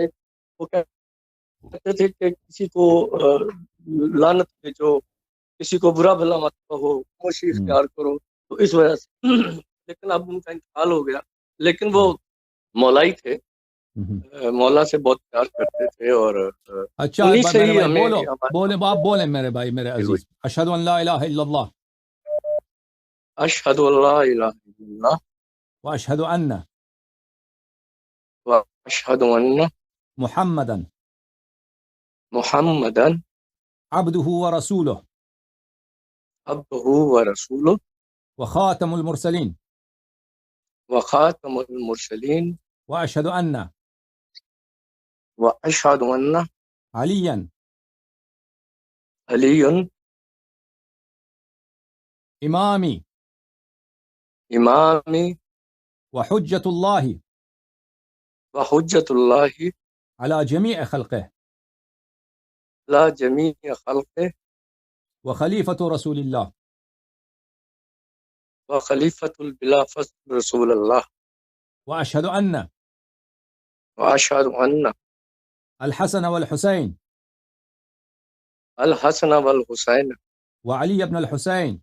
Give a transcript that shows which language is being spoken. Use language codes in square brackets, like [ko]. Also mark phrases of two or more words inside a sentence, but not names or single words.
[hi] वो कहते थे कि किसी को लानत भेजो, किसी को बुरा भला मत कहो, खामोशी हम्म। इख्तियार करो। तो इस वजह से लेकिन अब उनका इंतकाल हो गया। लेकिन वो हम्म। मौलाई थे। हम्म। मौला से बहुत प्यार करते थे, और अच्छा उन्हीं से मेरे ही भाई हमें बोलो, हमारी बोले आप मोहब्बत बोले मेरे भाई, मेरे हुई। अजीज, [ar] أشهد أن لا إله إلا الله أشهد أن لا إله إلا الله وأشهد أن وأشهد أن मुहम्मदन मुहम्मदन عبده ورسوله عبده ورسوله وخاتم المرسلين وخاتم المرسلين وأشهد أن وأشهد أن अलियन अलीयुन इमामी इमामी وحجة الله وحجة الله على جميع خلقه لا جميع خلقه وخليفة رسول الله وخليفة بلا فصل رسول الله وأشهد أن وأشهد أن الحسن والحسين الحسن والحسين وعلي بن الحسين